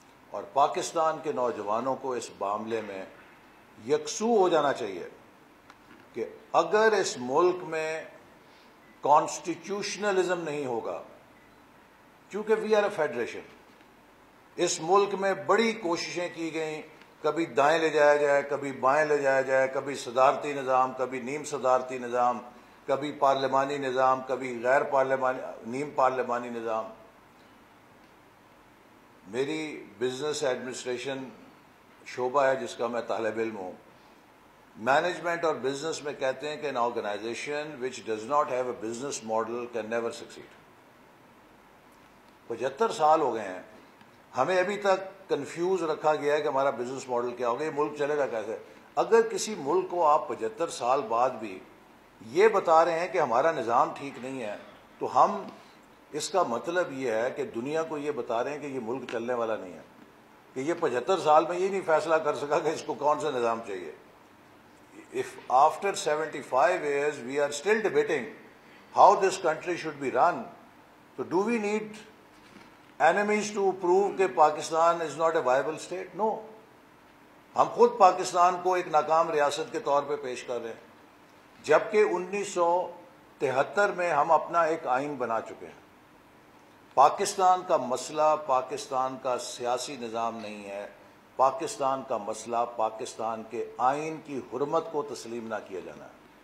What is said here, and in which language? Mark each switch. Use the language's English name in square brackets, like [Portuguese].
[Urdu] اور پاکستان کے نوجوانوں کو اس معاملے میں یکسو ہو جانا چاہیے کہ اگر اس ملک میں کانسٹیٹیوشنلزم نہیں ہوگا، کیونکہ [English] we are a federation, [Urdu] اس ملک میں بڑی کوششیں کی گئیں، کبھی دائیں لے جایا جائے، کبھی بائیں لے جایا جائے، کبھی صدارتی نظام، کبھی نیم صدارتی نظام، کبھی پارلیمانی نظام، کبھی غیر پارلیمانی نیم پارلیمانی نظام. میری بزنس ایڈمنسٹریشن شعبہ ہے جس کا میں طالب علم ہوں. مینجمنٹ اور بزنس میں کہتے ہیں کہ [English] an organization which does not have a business model can never succeed. [Urdu] 75 سال ہو گئے ہیں، ہمیں ابھی تک کنفیوز رکھا گیا ہے کہ ہمارا بزنس ماڈل کیا ہوگا، یہ ملک چلے گا کیسے. اگر کسی ملک کو آپ 75 سال بعد بھی یہ بتا رہے ہیں کہ ہمارا نظام ٹھیک نہیں ہے، تو ہم اس کا مطلب یہ ہے کہ دنیا کو یہ بتا رہے ہیں کہ یہ ملک چلنے والا نہیں ہے، کہ یہ 75 سال میں یہ نہیں فیصلہ کر سکا کہ اس کو کون سا نظام چاہیے. [English] If after 75 years we are still debating how this country should be run, so do we need enemies to prove کہ Pakistan is not a viable state? No. [Urdu] ہم خود پاکستان کو ایک ناکام ریاست کے طور پہ پیش کر رہے ہیں، جبکہ 1973 میں ہم اپنا ایک آئین بنا چکے ہیں. پاکستان کا مسئلہ پاکستان کا سیاسی نظام نہیں ہے، پاکستان کا مسئلہ پاکستان کے آئین کی حرمت کو تسلیم نہ کیا جانا ہے.